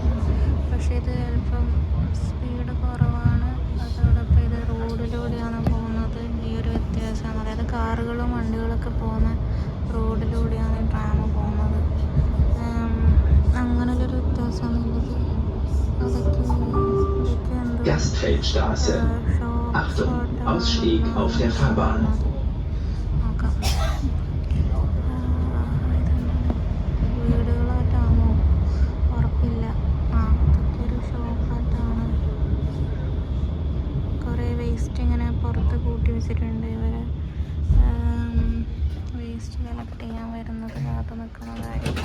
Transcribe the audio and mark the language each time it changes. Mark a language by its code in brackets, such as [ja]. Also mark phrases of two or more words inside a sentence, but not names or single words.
[ml] പക്ഷേ ഇത് അല്പം സ്പീഡ് കുറവാണ്. അതോടൊപ്പം ഇത് റോഡിലൂടെയാണ് പോകുന്നത്. ഈ ഒരു വ്യത്യാസമാണ്. അതായത് കാറുകളും വണ്ടികളൊക്കെ പോകുന്ന റോഡിലൂടെയാണ് ട്രാം പോകുന്നത്. അങ്ങനെയുള്ളൊരു വ്യത്യാസമാണുള്ളത്. [de] Gastfeldstraße. Achtung, Ausstieg auf der Fahrbahn. [ml] വീടുകളായിട്ടാണോ ഉറപ്പില്ല. അതൊക്കെ ഒരു ഷോപ്പായിട്ടാണ്. കുറേ വേസ്റ്റ് ഇങ്ങനെ പുറത്ത് കൂട്ടി വെച്ചിട്ടുണ്ട്. ഇവരെ [en] waste collect [ml] ചെയ്യാൻ വരുന്നത് കാത്തു നിൽക്കുന്നതായിരിക്കും.